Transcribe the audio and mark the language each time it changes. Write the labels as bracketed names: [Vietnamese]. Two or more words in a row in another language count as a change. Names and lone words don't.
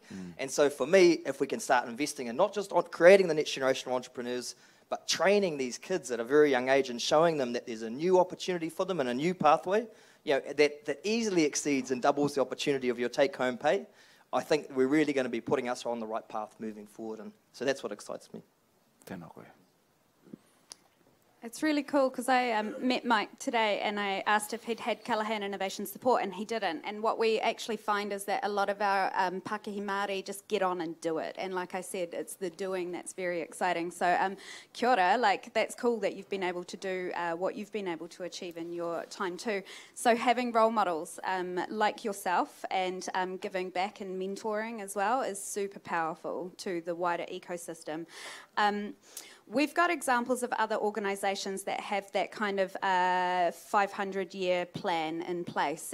[English] And so for me, if we can start investing in not just on creating the next generation of entrepreneurs, but training these kids at a very young age and showing them that there's a new opportunity for them and a new pathway, you know, that easily exceeds and doubles the opportunity of your take-home pay, I think we're really going to be putting us on the right path moving forward. And so that's what excites me. [Māori] Tēnā koe. [English] It's really cool because I met Mike today and I asked if he'd had Callaghan Innovation support and he didn't. And what we actually find is that a lot of our [Māori] Pākehā Māori [English] just get on and do it. And like I said, it's the doing that's very exciting. So [Māori] kia ora, [English] like that's cool that you've been able to do what you've been able to achieve in your time too. So having role models like yourself and giving back and mentoring as well is super powerful to the wider ecosystem. We've got examples of other organisations that have that kind of 500-year plan in place.